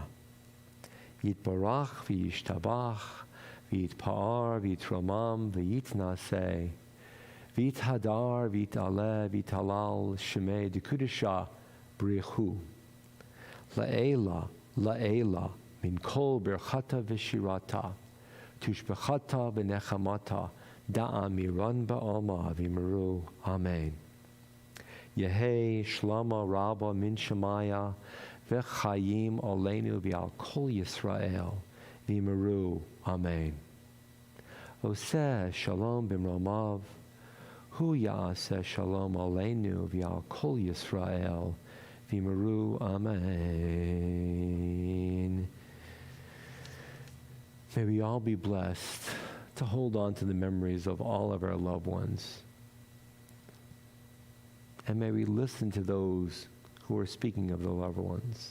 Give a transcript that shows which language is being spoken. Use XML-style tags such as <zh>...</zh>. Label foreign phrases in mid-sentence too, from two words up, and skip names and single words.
<arc>יתברך וישתבח ויתפאר ויתרומם ויתנשא ויתהדר ויתעלה ויתהלל שמה דקדשא בריך הוא לעלא לעלא מן כל ברכתא ושירתא תשבחתא ונחמתא דאמירן בעלמא ואמרו. Amen. יהא שלמא רבא מן שמיא וחיים עלינו ועל כל ישראל ואמרו. אמן.</arc> <he>עושה שלום במרומיו הוא יעשה שלום עלינו ועל כל ישראל ואמרו. Amen.</he> <en>May we all be blessed to hold on to the memories of all of our loved ones. And may we listen to those who are speaking of the loved ones.</en>